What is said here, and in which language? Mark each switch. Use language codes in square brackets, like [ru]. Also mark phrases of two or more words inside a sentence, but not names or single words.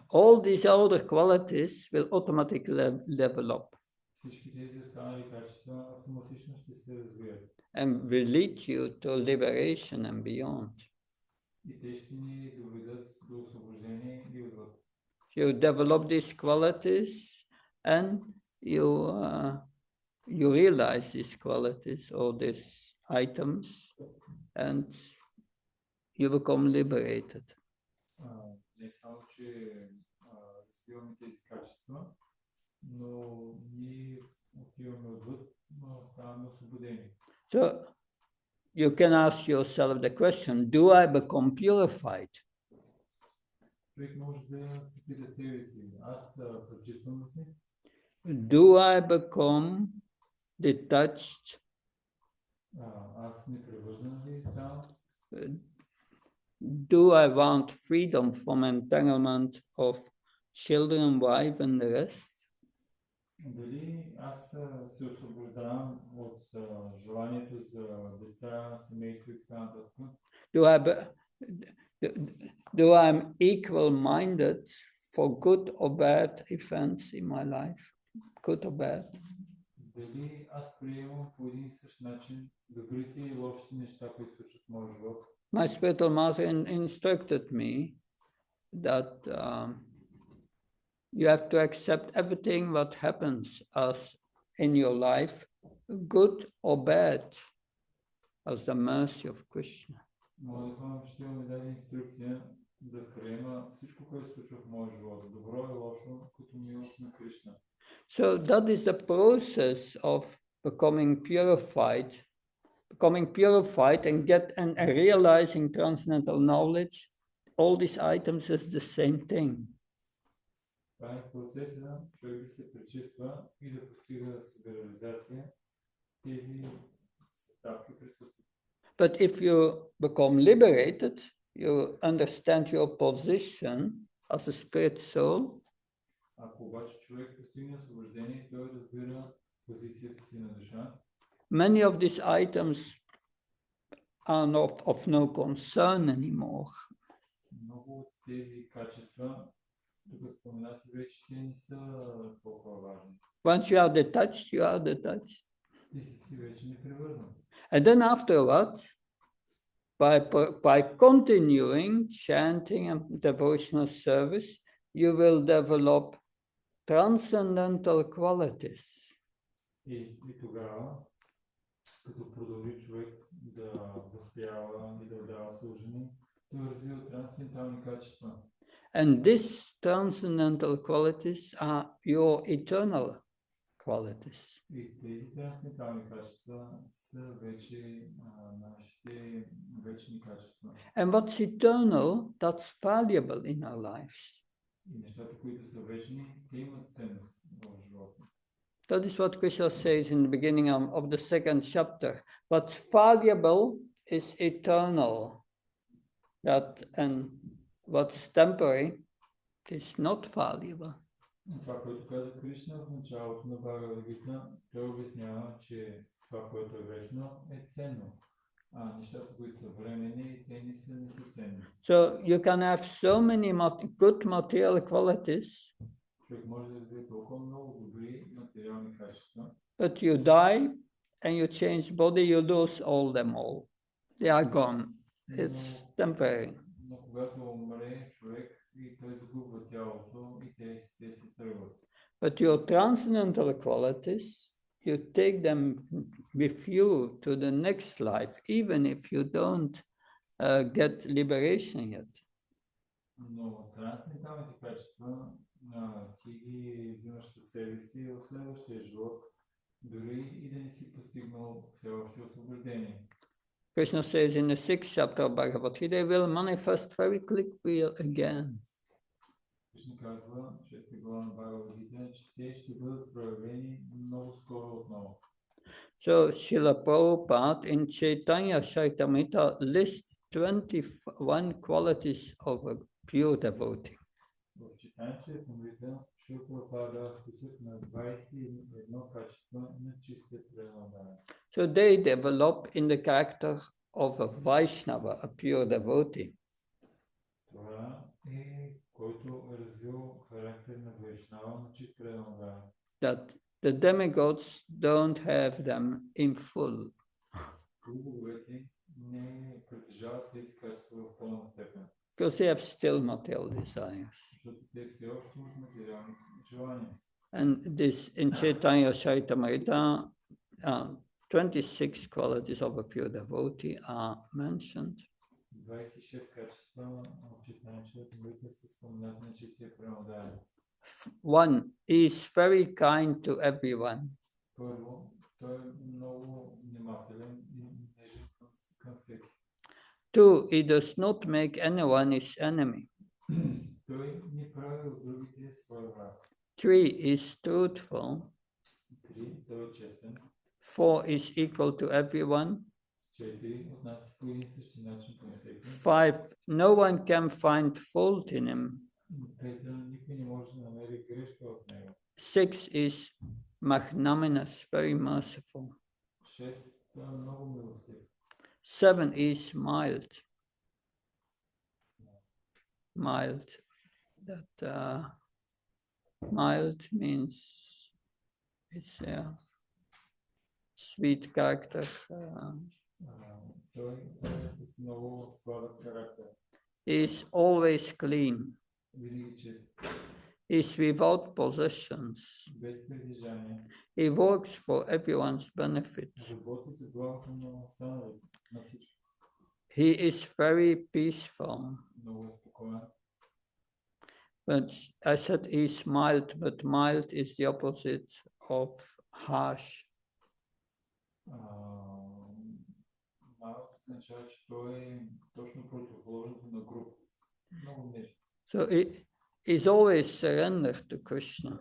[en] all these other qualities will automatically develop [bg] всички тези останали качества автоматично ще се развият. [en] and will lead you to liberation and beyond. [bg] И те ще ни доведат до освобождение и отвъд. [en] You develop these qualities and you realize these qualities or these items and you become liberated. [bg] Не само, че развиваме тези качества, но ние отиваме отвъд, но ставаме освободени. [en] So you can ask yourself the question, do I become purified? [bg] Човек може да се пита себе си, аз прочиствам ли се? [en] Do I become detached? [bg] Аз непревързан ли ставам? [en] Do I want freedom from entanglement of children, wife, and the rest? [bg] Дали аз се освобождавам от желанието за деца, семейство и така нататък? [en] Do I'm equal-minded for good or bad events in my life? Good or bad? [bg] Дали аз приемам по един и същ начин добрите и лошите неща, които се случват в моя живот? [en] My spiritual master instructed me that you have to accept everything what happens as in your life, good or bad, as the mercy of Krishna. [bg] Моят духовен учител ми даде инструкция да приема всичко, което се случва в моя живот, добро и лошо, като милост на Кришна. [en] So that is the process of becoming purified and realizing transcendental knowledge. All these items is the same thing. [bg] Това е процеса, човек да се пречиства и да постига себереализация. Тези етапи присъстват. [en] But if you become liberated, you understand your position as a spirit soul. [bg] Ако обаче човек постигне освобождение, той разбира позицията си на душа. [en] Many of these items are not of no concern anymore. [bg] Много от тези качества, тук споменати вече, те не са толкова важни. [en] Once you are detached, you are detached. [bg] Ти си вече непривързан. [en] And then afterwards, by continuing chanting and devotional service, you will develop transcendental qualities. [bg] И тогава, като продължи човек да възпява и да отдава служение, той развива трансцендентални качества. [en] And these transcendental qualities are your eternal qualities. [bg] И тези трансцендентални качества са вече нашите вечни качества. [en] And what's eternal, that's valuable in our lives. [bg] И нещата, които са вечни, те имат ценност в живота. [en] That is what Krishna says in the beginning of the second chapter. What's valuable is eternal. And what's temporary is not valuable. [bg] Това, което каза Кришна в началото на Бхагавад Гита, той обяснява, че това, което е вечно, е ценно. А нещата, които са временни, те не са ценни. [en] So you can have so many good material qualities. [bg] Човек може да развие толкова много добри материални качества. [en] But you die and you change body, you lose all. They are gone. It's temporary. [bg] Но когато умре човек и той загубва тялото и те се тръгват. [en] But your transcendental qualities, you take them with you to the next life, even if you don't get liberation yet. [bg] Но трансценденталните качества ти ги взимаш със себе си в следващия живот, дори и да не си постигнал все още освобождение. [en] Krishna says in the 6th chapter of Bhagavad Gita, they will manifest very quickly again. [bg] Кришна казва, че сте глава на Бхагавад Гита, че те ще бъдат проявени много скоро отново. [en] So Srila Prabhupada in Chaitanya Charitamrita lists 21 qualities of a pure devotee. [bg] В Чайтanya Чаритамрита Шрила Прабхупада дава списък на 21 качества на чистия преданен. [en] So they develop in the character of a Vaisnava, a pure devotee. [bg] Това е който е развил характер на Вайшнава, на чист преданен. [en] That the demigods don't have them in full. [bg] Боговете не притежават тези качества в пълна степен. [en] Because they have still material desires. [bg] Защото те все още имат материални желания. [en] And this in Chaitanya Charitamrita, 26 qualities of a pure devotee are mentioned. [bg] 26 качества в Чайтanya Чаритамрита са споменати на чистия преданен. [en] One, he is very kind to everyone. [bg] Първо, той е много внимателен и нежен към всеки. [en] Two, he does not make anyone his enemy. [bg] Той не прави от другите своя враг. [en] Three, he is truthful. [bg] 3. Той е честен. [en] Four, is equal to everyone. [bg] 4. Отнася по един същи начин към всеки. [en] Five, no one can find fault in him. [bg] 5. Никой не може да намери грешка в него. [en] Six, is magnanimous, very merciful. [bg] 6. Той е много милостив. [en] Seven, is mild. Mild. That mild means it's a sweet character. [bg] Той е с много сладък характер. [en] Is always clean. [bg] Винаги чест. [en] Is without possessions. [bg] Без притежание. [en] He works for everyone's benefit. [bg] Работи за благото на останалите, на всички. [en] He is very peaceful. [bg] Много е спокоен. [en] But I said he's mild, but mild is the opposite of harsh. [bg] Малко означава, че той е точно противоположното на груб. Много нежно. [en] So he's always surrendered to Krishna.